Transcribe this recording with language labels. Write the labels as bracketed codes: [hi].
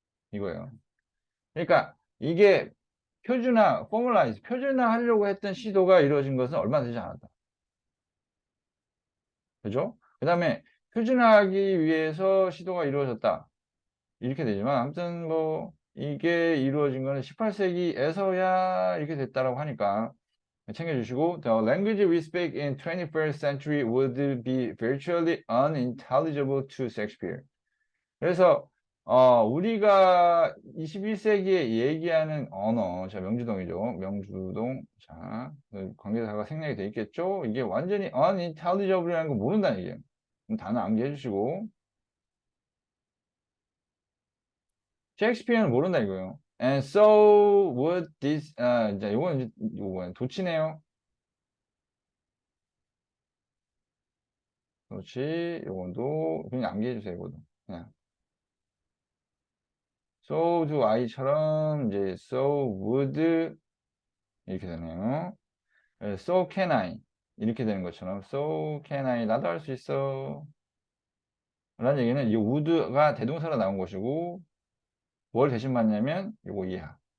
[ko] 이거예요. 그러니까 이게 표준화 하려고 했던 시도가 이루어진 것은 얼마 되지 않았다. 그죠? 그 다음에 표준화하기 위해서 시도가 이루어졌다. 이렇게 되지만, 아무튼 뭐, 이게 이루어진 거는 18세기에서야 이렇게 됐다라고 하니까 챙겨주시고, [en] The language we speak in 21st century would be virtually unintelligible to Shakespeare. [ko] 그래서 우리가 21세기에 얘기하는 언어, 자 명주동이죠. 명주동. 자, 관계사가 생략이 돼 있겠죠. 이게 완전히 unintelligible이라는 거 모른다는 얘기예요. 단어 암기해 주시고. 셰익스피어는 모른다 이거예요. [en] And so would this [ko] 이제 요건 도치네요. 그렇지. 요건도 그냥 암기해 주세요. 이거도 그냥. [en] So do I [ko] 처럼 이제 so would 이렇게 되네요. [en] So can I [ko] 이렇게 되는 것처럼 So can I 나도 할 수 있어 라는 얘기는 이 would가 대동사로 나온 것이고 뭘 대신 받냐면 요거 이하